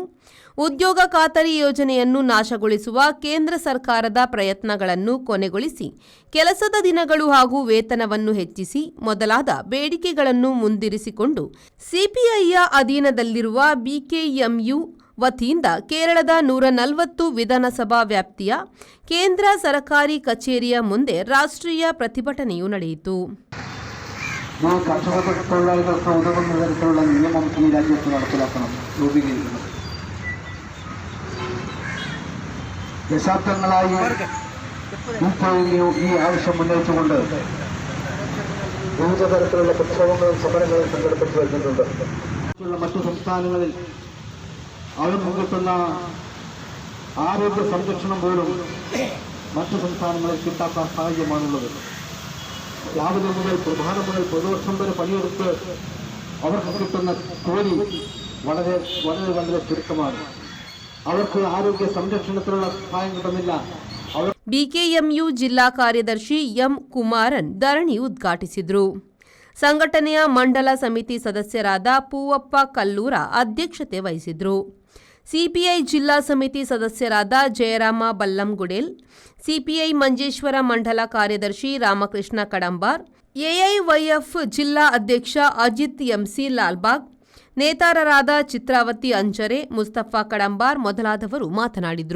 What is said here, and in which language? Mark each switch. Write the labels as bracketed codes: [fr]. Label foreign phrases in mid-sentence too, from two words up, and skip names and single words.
[kn] ಉದ್ಯೋಗ ಖಾತರಿ ಯೋಜನೆಯನ್ನು ನಾಶಗೊಳಿಸುವ ಕೇಂದ್ರ ಸರ್ಕಾರದ ಪ್ರಯತ್ನಗಳನ್ನು ಕೊನೆಗೊಳಿಸಿ ಕೆಲಸದ ದಿನಗಳು ಹಾಗೂ ವೇತನವನ್ನು ಹೆಚ್ಚಿಸಿ ಮೊದಲಾದ ಬೇಡಿಕೆಗಳನ್ನು ಮುಂದಿರಿಸಿಕೊಂಡು ಸಿಪಿಐಯ ಅಧೀನದಲ್ಲಿರುವ ಬಿಕೆಎಂಯು ವತಿಯಿಂದ ಕೇರಳದ 140 ವಿಧಾನಸಭಾ ವ್ಯಾಪ್ತಿಯ ಕೇಂದ್ರ ಸರ್ಕಾರಿ ಕಚೇರಿಯ ಮುಂದೆ ರಾಷ್ಟ್ರೀಯ ಪ್ರತಿಭಟನೆಯು ನಡೆಯಿತು. [ml] ദശാബ്ദങ്ങളായി ഈ ആവശ്യം ഉന്നയിച്ചുകൊണ്ട് വിവിധ തരത്തിലുള്ള പ്രക്ഷോഭങ്ങളും സമരങ്ങളും സംഘടിപ്പിച്ചു വരുന്നുണ്ട്. മറ്റു സംസ്ഥാനങ്ങളിൽ അവർ മുൻകിട്ടുന്ന ആരോഗ്യ സംരക്ഷണം പോലും മറ്റു സംസ്ഥാനങ്ങളിൽ കിട്ടാത്ത സാഹചര്യമാണുള്ളത്. രാവിലെ മുതൽ പ്രഭാതം മുതൽ പ്രദോഷം വരെ പണിയെടുത്ത് അവർക്ക് കിട്ടുന്ന കൂലി വളരെ വളരെ വളരെ ചുരുക്കമാണ്. [kn] ಅವರಿಗೆ ಆರೋಗ್ಯ ಸಂರಕ್ಷಣೆಗಳ ಸಹಾಯ കിട്ടുന്നിಲ್ಲ. ಬಿಕೆಎಂಯು ಜಿಲ್ಲಾ ಕಾರ್ಯದರ್ಶಿ ಎಂ ಕುಮಾರನ್ ಧರಣಿ ಉದ್ಘಾಟಿಸಿದರು. ಸಂಘಟನೆಯ ಮಂಡಲ ಸಮಿತಿ ಸದಸ್ಯರಾದ ಪೂವಪ್ಪ ಕಲ್ಲೂರ ಅಧ್ಯಕ್ಷತೆ ವಹಿಸಿದರು. ಸಿಪಿಐ ಜಿಲ್ಲಾ ಸಮಿತಿ ಸದಸ್ಯರಾದ ಜಯರಾಮ ಬಲ್ಲಂಗುಡೇಲ್, ಸಿಪಿಐ ಮಂಜೇಶ್ವರ ಮಂಡಲ ಕಾರ್ಯದರ್ಶಿ ರಾಮಕೃಷ್ಣ ಕಡಂಬಾರ್, ಎಐವೈಎಫ್ ಜಿಲ್ಲಾ ಅಧ್ಯಕ್ಷ ಅಜಿತ್ ಎಂಸಿ ಲಾಲ್ಬಾಗ್, ನೇತಾರರಾದ ಚಿತ್ರಾವತಿ ಅಂಜರೆ, ಮುಸ್ತಫಾ ಕಡಂಬಾರ್ ಮೊದಲಾದವರು ಮಾತನಾಡಿದರು.